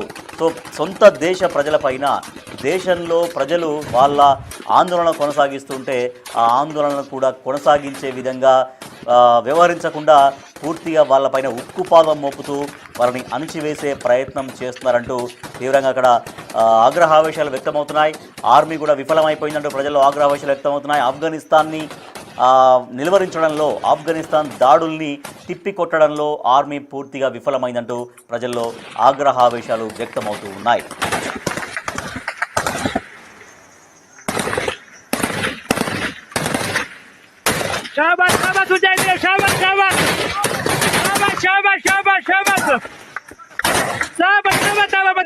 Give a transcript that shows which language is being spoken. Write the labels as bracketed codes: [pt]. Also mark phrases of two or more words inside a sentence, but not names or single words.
[te] సో సొంత దేశ ప్రజలపైన దేశంలో ప్రజలు వాళ్ళ ఆందోళన కొనసాగిస్తుంటే ఆ ఆందోళనను కూడా కొనసాగించే విధంగా వ్యవహరించకుండా పూర్తిగా వాళ్ళపైన ఉక్కుపాదం మోపుతూ వాళ్ళని అణిచివేసే ప్రయత్నం చేస్తున్నారంటూ తీవ్రంగా అక్కడ ఆగ్రహావేశాలు వ్యక్తమవుతున్నాయి. ఆర్మీ కూడా విఫలమైపోయిందంటూ ప్రజల్లో ఆగ్రహావేశాలు వ్యక్తమవుతున్నాయి. ఆఫ్ఘనిస్తాన్ని నిలువరించడంలో, ఆఫ్ఘనిస్తాన్ దాడుల్ని తిప్పికొట్టడంలో ఆర్మీ పూర్తిగా విఫలమైందంటూ ప్రజల్లో ఆగ్రహావేశాలు వ్యక్తమవుతూ ఉన్నాయి. [hi] शाबाश शाबाश मुजाहिदीन, शाबाश शाबाश शाबाश शाबाश शाबाश शाबाश शाबाश शाबाश